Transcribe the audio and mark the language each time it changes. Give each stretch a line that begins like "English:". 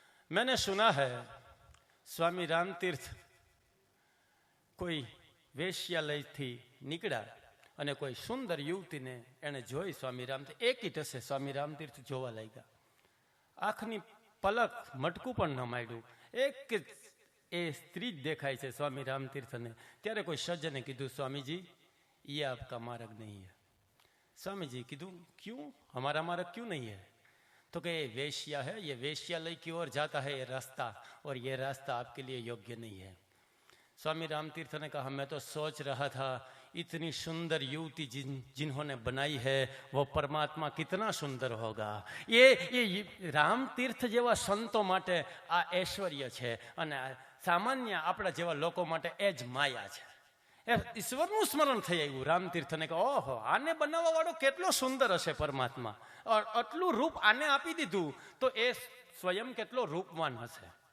Hindi: मैंने सुना है
Gujarati: स्वामी रामतीर्थ કોઈ વેશ્યાલયથી નીકળ્યા અને કોઈ સુંદર યુવતીને એને જોઈ. સ્વામી રામતીર્થ એક હશે, સ્વામી રામતીર્થ જોવા લાગ્યા. આંખની પલક મટકું પણ ન માંડ્યું, એક એ સ્ત્રી જ દેખાય છે સ્વામી રામતીર્થને. ત્યારે કોઈ સજ્જને કીધું સ્વામીજી
Hindi: ये आपका मार्ग नहीं है. स्वामीजी કીધું क्यों, हमारा मार्ग क्यों नहीं है? तो कि ये वेश्या है, ये वेश्यालय की ओर जाता है ये रास्ता, और ये रास्ता आपके लिए योग्य नहीं है. स्वामी रामतीर्थ ने कहा मैं तो सोच रहा था इतनी सुंदर युवती जिन्होंने बनाई है वो परमात्मा कितना सुंदर होगा.
Gujarati: ये रामतीर्थ જેવા સંતો માટે આ ઐશ્વર્ય છે, અને સામાન્ય આપણા જેવા લોકો માટે એ જ માયા છે. એ ઈશ્વરનું સ્મરણ થઈ આવ્યું રામતીર્થને કે ઓહો આને બનાવવા વાળો કેટલો સુંદર હશે પરમાત્મા, આટલું રૂપ આને આપી દીધું તો એ સ્વયં કેટલો રૂપવાન હશે.